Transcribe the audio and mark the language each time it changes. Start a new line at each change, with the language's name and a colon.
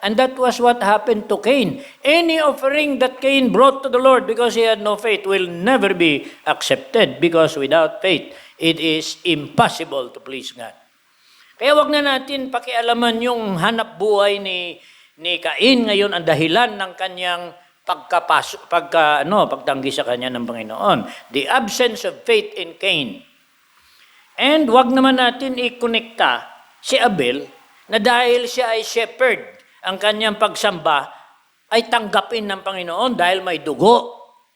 English: And that was what happened to Cain. Any offering that Cain brought to the Lord because he had no faith will never be accepted because without faith, it is impossible to please God.
Filipino: Kaya wag na natin pakialaman yung hanap buhay ni Cain ngayon ang dahilan ng kanyang pagtanggi sa kanya ng Panginoon.
English: The absence of faith in Cain.
Filipino: And wag naman natin i-connecta si Abel na dahil siya ay shepherd, ang kanyang pagsamba ay tanggapin ng Panginoon dahil may dugo.